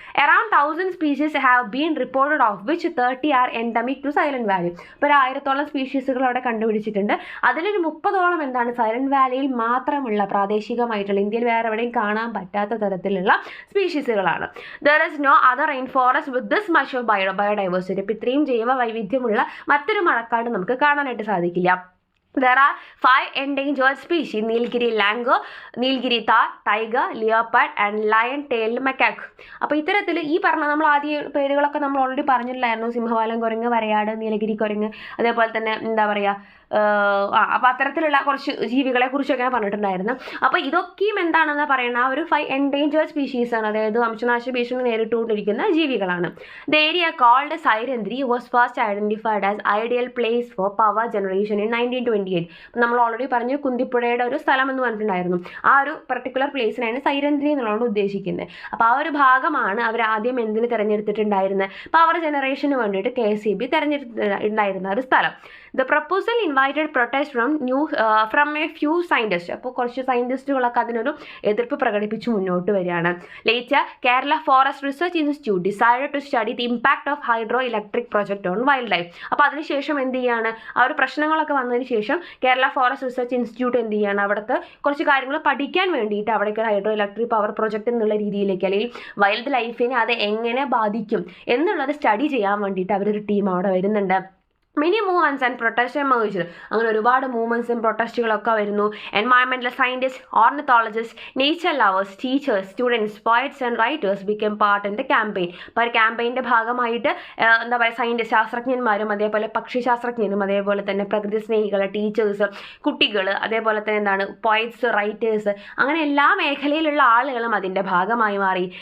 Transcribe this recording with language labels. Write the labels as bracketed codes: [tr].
[en] Around 1000 species have been reported, of which 30 are endemic to Silent Valley. [ml] ഇപ്പോൾ 1000-ഓളം സ്പീഷീസുകൾ അവിടെ കണ്ടുപിടിച്ചിട്ടുണ്ട്. അതിലൊരു 30ഓളം എന്താണ് സൈലന്റ് വാലിയിൽ മാത്രമുള്ള പ്രാദേശികമായിട്ടുള്ള, ഇന്ത്യയിൽ വേറെ എവിടെയും കാണാൻ പറ്റാത്ത തരത്തിലുള്ള സ്പീഷീസുകളാണ്. [en] There is no other rainforest with this much of biodiversity. [ml] ഇപ്പോൾ ഇത്രയും ജൈവ വൈവിധ്യമുള്ള മറ്റൊരു മഴക്കാട് നമുക്ക് കാണാനായിട്ട് സാധിക്കില്ല. [en] There are 5 endangered species: Nilgiri langur, Nilgiri thar, tiger, leopard and lion-tailed macaque. [ml] അപ്പോൾ ഇത്തരത്തിൽ ഈ പറഞ്ഞ നമ്മൾ ആദ്യ പേരുകളൊക്കെ നമ്മൾ ഓൾറെഡി പറഞ്ഞിട്ടുണ്ടായിരുന്നു. സിംഹവാലൻ കുരങ്ങ്, വരയാട്, നീലഗിരി കുരങ്ങ്, അതേപോലെ തന്നെ എന്താ പറയുക, അപ്പോൾ അത്തരത്തിലുള്ള കുറച്ച് ജീവികളെ കുറിച്ചൊക്കെ ഞാൻ പറഞ്ഞിട്ടുണ്ടായിരുന്നു. അപ്പോൾ ഇതൊക്കെയും എന്താണെന്ന് പറയുന്ന ആ ഒരു 5 endangered species ആണ്, അതായത് വംശനാശ ഭീഷണി നേരിട്ടുകൊണ്ടിരിക്കുന്ന ജീവികളാണ്. [en] The area called Sairandhri was first identified as ideal place for power generation in 1928. [ml] നമ്മൾ ഓൾറെഡി പറഞ്ഞു കുന്തിപ്പുഴയുടെ ഒരു സ്ഥലം എന്ന് പറഞ്ഞിട്ടുണ്ടായിരുന്നു. ആ ഒരു പർട്ടിക്കുലർ പ്ലേസിനാണ് സൈരന്ധ്രി എന്നുള്ളതാണ് ഉദ്ദേശിക്കുന്നത്. അപ്പോൾ ആ ഒരു ഭാഗമാണ് അവർ ആദ്യം എന്തിന് തിരഞ്ഞെടുത്തിട്ടുണ്ടായിരുന്നത്, പവർ ജനറേഷന് വേണ്ടിയിട്ട് KCB തിരഞ്ഞെടുത്തിട്ടുണ്ടായിരുന്ന ഒരു സ്ഥലം. [en] The proposal invited protest from a few scientists. [ml] അപ്പോൾ കുറച്ച് സയൻറ്റിസ്റ്റുകളൊക്കെ അതിനൊരു എതിർപ്പ് പ്രകടിപ്പിച്ച് മുന്നോട്ട് വരികയാണ്. [en] Later, Kerala Forest Research Institute decided to study the impact of hydroelectric project on wildlife. [ml] അപ്പോൾ അതിനുശേഷം എന്ത് ചെയ്യാണ്, ആ ഒരു പ്രശ്നങ്ങളൊക്കെ വന്നതിന് ശേഷം കേരള ഫോറസ്റ്റ് റിസർച്ച് ഇൻസ്റ്റിറ്റ്യൂട്ട് എന്ത് ചെയ്യാണ്, അവിടുത്തെ കുറച്ച് കാര്യങ്ങൾ പഠിക്കാൻ വേണ്ടിയിട്ട് അവിടേക്ക് ഹൈഡ്രോ ഇലക്ട്രിക് പവർ പ്രൊജക്റ്റ് എന്നുള്ള രീതിയിലേക്ക്, അല്ലെങ്കിൽ വൈൽഡ് ലൈഫിനെ അത് എങ്ങനെ ബാധിക്കും എന്നുള്ളത് സ്റ്റഡി ചെയ്യാൻ വേണ്ടിയിട്ട് അവരൊരു ടീം അവിടെ വരുന്നുണ്ട്. [en] Many movements and protests emerged. [ml] അങ്ങനെ ഒരുപാട് മൂവ്മെൻറ്റ്സും പ്രൊട്ടസ്റ്റുകളൊക്കെ വരുന്നു. [en] Environmental scientist, ornithologist, nature lovers, teachers, students, poets and writers become part in the campaign. [ml] അപ്പോൾ ഒരു ക്യാമ്പയിൻ്റെ ഭാഗമായിട്ട് എന്താ പറയുക, സയൻറ്റിസ്റ്റ് ശാസ്ത്രജ്ഞന്മാരും അതേപോലെ പക്ഷിശാസ്ത്രജ്ഞരും അതേപോലെ തന്നെ പ്രകൃതി സ്നേഹികൾ, ടീച്ചേഴ്സ്, കുട്ടികൾ, അതേപോലെ തന്നെ എന്താണ് പോയറ്റ്സ്, റൈറ്റേഴ്സ്, അങ്ങനെ എല്ലാ മേഖലയിലുള്ള ആളുകളും അതിൻ്റെ ഭാഗമായി മാറി.